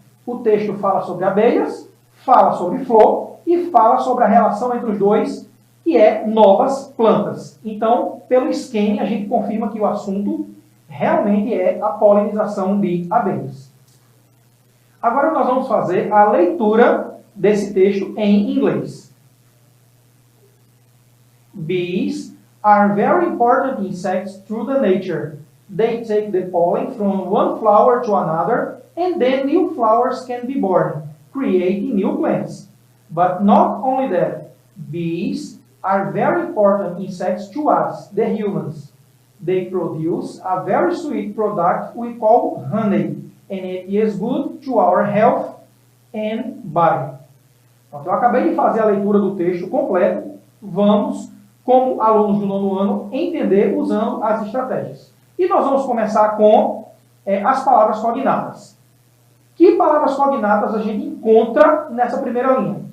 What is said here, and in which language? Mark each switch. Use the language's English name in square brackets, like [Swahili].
[Portuguese] O texto fala sobre abelhas, fala sobre flor e fala sobre a relação entre os dois, que é novas plantas. Então, pelo scanning, a gente confirma que o assunto realmente é a polinização de abelhas. Agora nós vamos fazer a leitura desse texto em inglês. [English] Bees are very important insects through the nature. They take the pollen from one flower to another, and then new flowers can be born, creating new plants. But not only that, bees are very important insects to us, the humans. They produce a very sweet product we call honey, and it is good to our health and body. [Portuguese] Então, eu acabei de fazer a leitura do texto completo. Vamos, como alunos do nono ano, entender usando as estratégias. E nós vamos começar com as palavras cognatas. Que palavras cognatas a gente encontra nessa primeira linha?